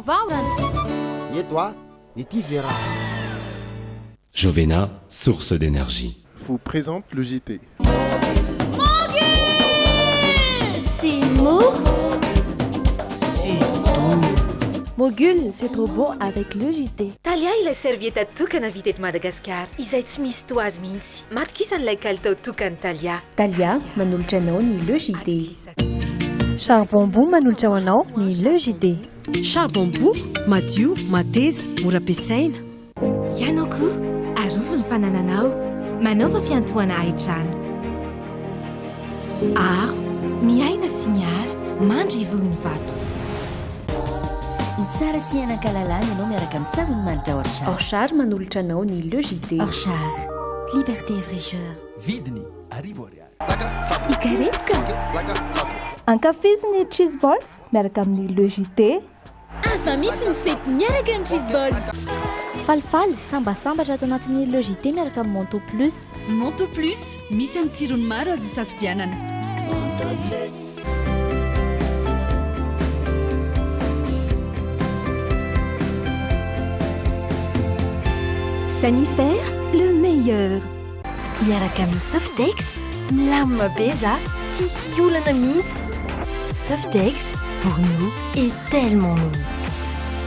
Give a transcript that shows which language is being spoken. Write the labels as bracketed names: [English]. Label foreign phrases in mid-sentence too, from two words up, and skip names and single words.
[French] Et toi, Niti Vera. Jovena, source d'énergie. Vous présente le JT. C'est mou. C'est tout. Mogul, c'est trop beau avec le JT. [Malagasy] Talia ilay servieta tokana vita eto Madagasikara. Izay tsy misy toazy mihitsy. Matokisan'ilay kalitao tokany Talia. Talia, manolotra anao ny le JT. Charbon manolotra ho anao ny le JT. Charbon madio, mateza, mora ampiasaina. Ianao koa, arovo ny fanananao. Manaova fiantohana hai-trano. Aro, miaina sy miary, mandry ivony vato. Ho tsara sy hianan-kalalana ianao miaraka amin'ny savony manitra Orchard. Orchard manolotra anao ny le JT. [French] Orchard, liberté et fraîcheur. [Malagasy] Vidiny, arivo ariary. Ikarepoka. Ankafiziny [English] cheese balls [Malagasy] miaraka amin'ny le JT. Afa mihitsy ny fety miaraka amin'ny [English] cheese balls. [Malagasy] Falifaly, sambasambatra ato anatin'ny le JT miaraka amin'ny Monto Plus. Monto Plus, misy amin'ny tsirony maro azo safidianana. [French] Sanifère, le meilleur. [Malagasy] Miaraka amin'ny Softex, milamina be za, tsisy olana mihitsy. Softex, [French] pour nous, est tellement nous.